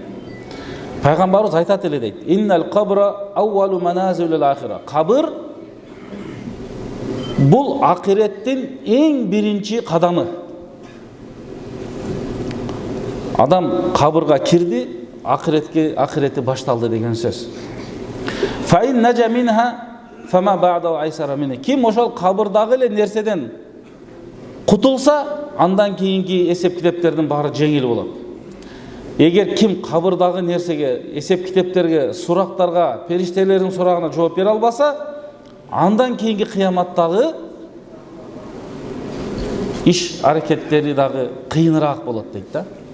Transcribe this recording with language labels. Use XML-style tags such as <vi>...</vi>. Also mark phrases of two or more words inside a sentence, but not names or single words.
<ky>Пайгамбарыбыз айтат эле дейт,</ky> <ar>إن القبر أول منازل الآخرة.</ar> <ky>Кабыр бул акыреттин эң биринчи кадамы. Адам кабырга кирди, акырети башталды деген сөз.</ky> <ar>فإن نجا منها فما بعد أيسر من.</ar> <ky>Ким ошол кабырдагы эле нерседен кутулса, андан кийинки эсеп китептердин баары жеңил болот. Эгер ким кабырдагы нерсеге, эсеп китептерге, сурактарга, периштелердин сурагына жооп бере албаса, андан кийинки кыяматтагы иш аракеттери дагы кыйыныраак болот дейт да.</ky>